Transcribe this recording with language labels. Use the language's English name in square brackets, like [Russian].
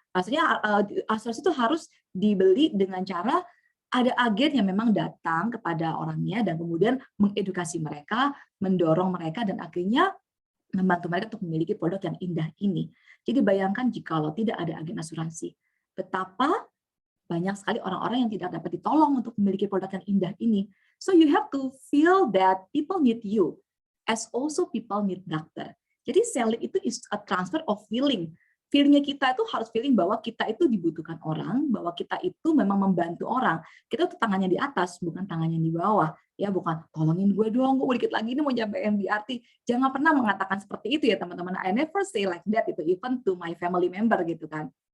[Indonesian] Maksudnya asuransi itu harus dibeli dengan cara ada agen yang memang datang kepada orangnya dan kemudian mengedukasi mereka, mendorong mereka, dan akhirnya membantu mereka untuk memiliki produk yang indah ini. Jadi bayangkan jika tidak ada agen asuransi, betapa banyak sekali orang-orang yang tidak dapat ditolong untuk memiliki produk yang indah ini. [English] So you have to feel that people need you, as also people need doctor. [Indonesian] Jadi [English] selling itu is a transfer of feeling. [Indonesian] Feelingnya kita itu harus feeling bahwa kita itu dibutuhkan orang, bahwa kita itu memang membantu orang. Kita tuh tangannya di atas, bukan tangannya di bawah. Ya, bukan tolongin gue dong, gue dikit lagi ini mau nyampe MDRT. Jangan pernah mengatakan seperti itu ya teman-teman. [English] I never say like that itu, even to my family member [Indonesian] gitu kan.